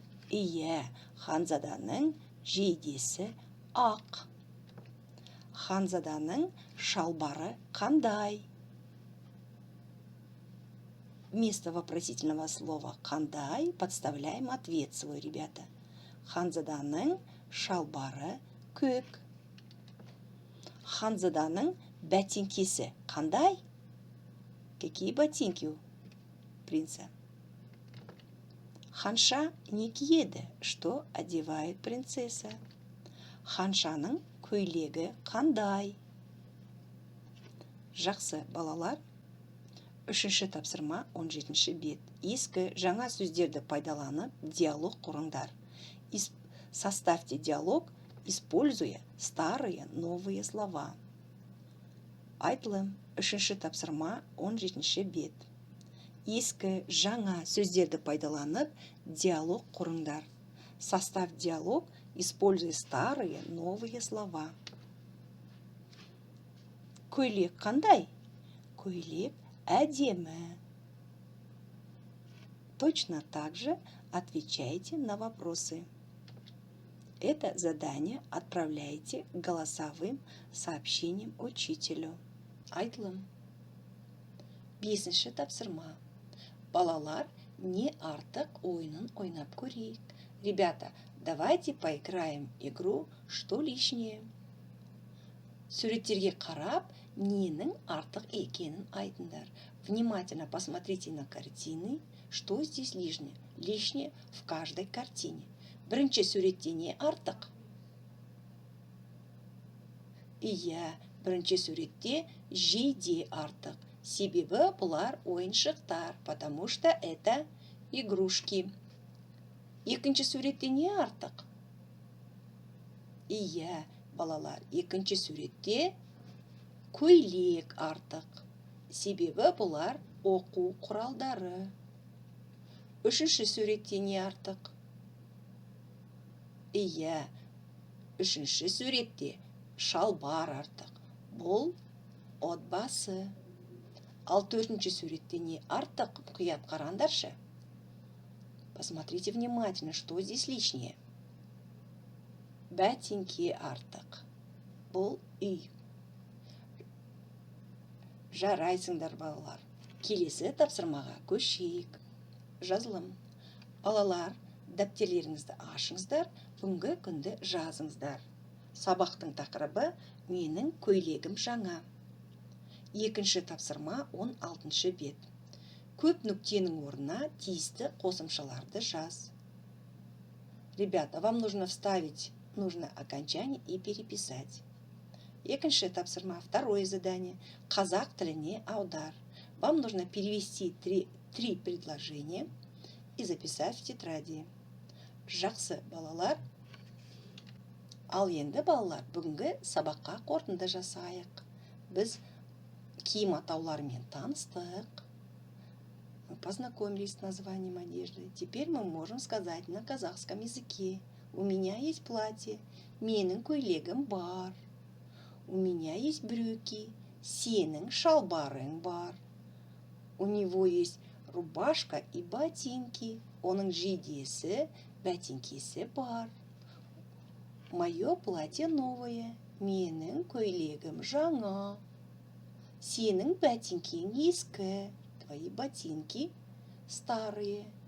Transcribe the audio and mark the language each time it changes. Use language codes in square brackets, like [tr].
[kk] Иә, Ханзаданың жейдесі ақ. Ханзаданың шалбары қандай? [ru] Вместо вопросительного слова «қандай» подставляем ответ свой, ребята. [kk] Ханзаданың шалбары көк. Ханзаданың бәтеңкесі қандай? [ru] Какие ботинки у принца? [kk] Ханша не киеді. [ru] Что одевает принцесса? [kk] Ханшаның көйлегі қандай? Жақсы, балалар. Үшінші тапсырма 17-ші бет. Ескі жаңа сөздерді пайдаланып диалог құрыңдар. [ru] Составьте диалог, используя старые новые слова. [kk] Айтылым. Үшінші тапсырма 17-ші бет. Ескі жаңа сөздерді пайдаланып диалог құрыңдар. [ru] Составь диалог, используя старые новые слова. [kk] Көйлек қандай? Көйлек әдемі. [ru] Точно так же отвечайте на вопросы. Это задание отправляйте голосовым сообщением учителю. [kk] Айтылым. 5-ші тапсырма. Балалар, не артық ойынын ойнап көрейік. [ru] Ребята, давайте поиграем игру «Что лишнее?». [kk] Суреттерге қарап, ненің артық екенін айтыңдар. [ru] Внимательно посмотрите на картины. Что здесь лишнее? Лишнее в каждой картине. [kk] Бірінші суретте не артық? Иә, бірінші суретте жейде артық. Себебі бұлар ойыншықтар, [ru] потому что это игрушки. [kk] Екінші суретте не артық? Иә, балалар, екінші суретте көйлек артық. Себебі бұлар оқу құралдары. Үшінші суретте не артық? Иә, үшінші суретте шалбар артық. Бұл отбасы. Ал төртінші суретте не артық? Мұқият қараңдаршы. Посмотрите внимательно, что здесь лишнее. Бәтеңке артық. Бұл үй. Жарайсыңдар, балалар. Келесі тапсырмаға көшейік. Жазылым. Балалар, дәптерлеріңізді ашыңыздар, бүгінгі күнді жазыңыздар. Сабақтың тақырыбы «Менің көйлегім жаңа». Екінші тапсырма 16-ші бет. Көп нүктенің орнына тиісті қосымшаларды жаз. [ru] Ребята, вам нужно вставить нужное окончание и переписать. [kk] Екінші тапсырма, [ru] второе задание. [kk] Қазақ тіліне аудар. [ru] Вам нужно перевести три предложения и записать в тетради. [kk] Жақсы, балалар. Ал енді, балалар, бүгінгі сабаққа қорытынды жасайық. Біз киім атауларымен таныстық. [ru] Мы познакомились с названием одежды. Теперь мы можем сказать на казахском языке. У меня есть платье. [kk] Менің көйлегім бар. [ru] У меня есть брюки. [kk] Сенің шалбарың бар. [ru] У него есть рубашка и ботинки. [kk] Оның жейдесі, бәтеңкесі бар. [ru] Мое платье новое. [kk] Менің көйлегім жаңа. Сенің бәтеңкең ескі. [ru] Твои ботинки старые.